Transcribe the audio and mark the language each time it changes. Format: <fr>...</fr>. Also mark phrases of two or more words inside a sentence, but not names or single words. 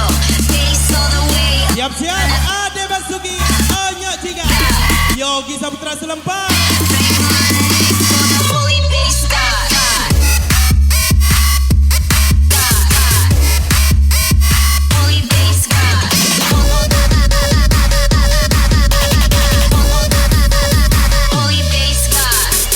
<en>Bass all the way.</en> <id>Siap-siap, Ade Basuki, Onyo Ciga, Yogi Saputra Selampan.</id> <en>Break my neck for the holy bass god. Holy bass god. Holy bass god.</en>